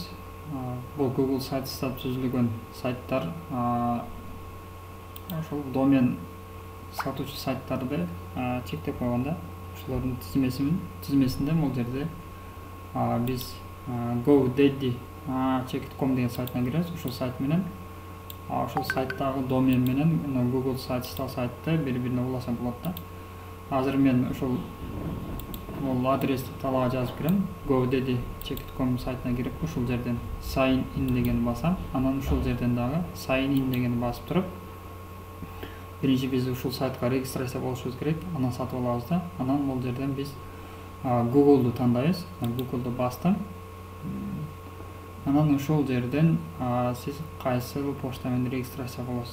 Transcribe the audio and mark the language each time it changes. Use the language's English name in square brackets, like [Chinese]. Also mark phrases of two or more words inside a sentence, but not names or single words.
[Kyrgyz] Бул Google Sites'та түзүлгөн сайттар ошол домен сатуучу сайттарды чектеп койгонда ошолордун тизмесинде бул жерде биз GoDaddy.com деген сайтына киребиз. Ошол сайт менен ошол сайттагы домен менен Google Sites'та сайтты бири-бирине уласа болот да. Азыр мен ошол адрести талаага жазып кирем. GoDaddy.com сайтына кирип ушул жерден [English] sign in [Kyrgyz] деген басам. Анан ушул жерден дагы [English] sign in [Kyrgyz] деген басып туруп биринчи биз ушул сайтка регистрация болушубуз керек. Анан сатып алабыз да. Анан бул жерден биз Google'ду тандайбыз. Google'ду бастым. Анан ушул жерден сиз кайсы почта менен регистрация болосуз.